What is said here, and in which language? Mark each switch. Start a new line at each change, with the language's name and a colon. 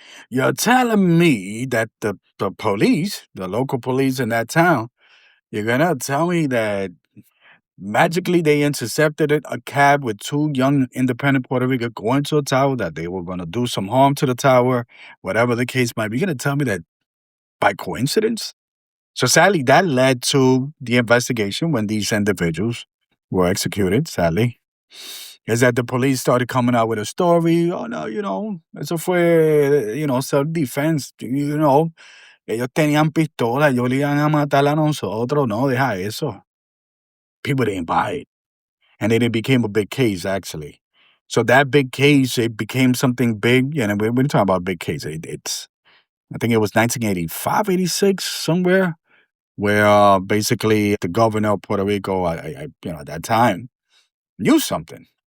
English: You're telling me that the police, the local police in that town, you're gonna tell me that magically they intercepted a cab with two young independent Puerto Rican going to a tower, that they were gonna do some harm to the tower, whatever the case might be. You're gonna tell me that by coincidence? So sadly, that led to the investigation when these individuals were executed, sadly. Is that the police started coming out with a story?
Spanish: Oh no, eso fue, self-defense, ellos tenían pistola, ellos le iban a matar a nosotros. No, deja eso.
English: People didn't buy it. And then it became a big case, actually. So that big case, it became something big. And we're talking about big case. It's, I think it was 1985, 86, somewhere, where basically the governor of Puerto Rico, at that time, knew something.